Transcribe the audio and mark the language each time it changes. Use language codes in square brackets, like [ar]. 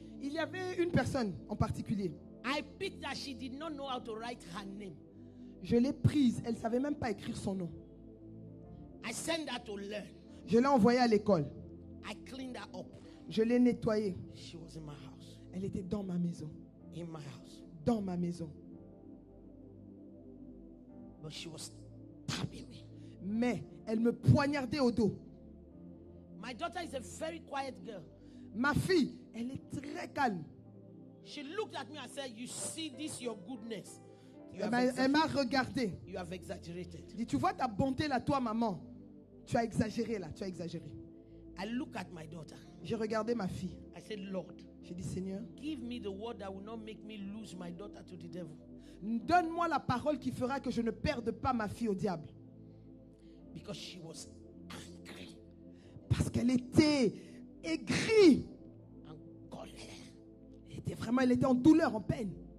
[fr] Il y avait une personne en particulier. [en] I picked that she did not know how to write her name. [fr] Je l'ai prise, elle ne savait même pas écrire son nom. [en] I sent her to learn. [fr] Je l'ai envoyée à l'école. [en] I cleaned her up. [fr] Je l'ai nettoyée. [en] She was in my house. [fr] Elle était dans ma maison. [en] In my house. [fr] Dans ma maison. [en] But she was stabbing me. [fr] Mais elle me poignardait au dos. [en] My daughter is a very quiet girl. [fr] Ma fille, elle est très calme. [en] She looked at me and said, "You see this, your goodness." [fr] Elle m'a regardé. [en] You have exaggerated. [fr] Dit, tu vois ta bonté là, toi maman. Tu as exagéré là, tu as exagéré. [en] I look at my daughter. [fr] J'ai regardé ma fille. [en] I said, Lord, [fr] j'ai dit, Seigneur, [en] give me the word that will not make me lose my daughter to the devil. [fr] Donne-moi la parole qui fera que je ne perde pas ma fille au diable. [en] Because she was angry. [fr] Parce qu'elle était aigrie. En colère. Elle était en douleur, en peine.